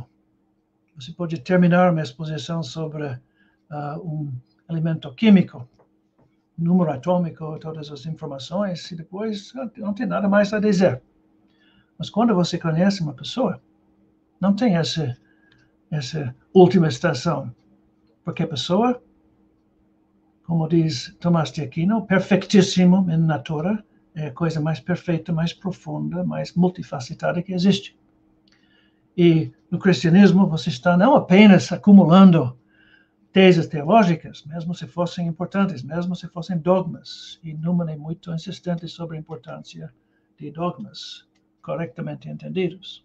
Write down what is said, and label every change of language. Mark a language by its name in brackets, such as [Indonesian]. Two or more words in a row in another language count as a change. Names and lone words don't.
[Portuguese] Você pode terminar uma exposição sobre um elemento químico, número atômico, todas as informações, e depois não tem nada mais a dizer. Mas quando você conhece uma pessoa, não tem essa última estação. Porque a pessoa, como diz Tomás de Aquino, [Latin] perfectíssimo in natura, [Portuguese] é a coisa mais perfeita, mais profunda, mais multifacetada que existe. E no cristianismo você está não apenas acumulando teses teológicas, mesmo se fossem importantes, mesmo se fossem dogmas, e Newman é muito insistente sobre a importância de dogmas corretamente entendidos.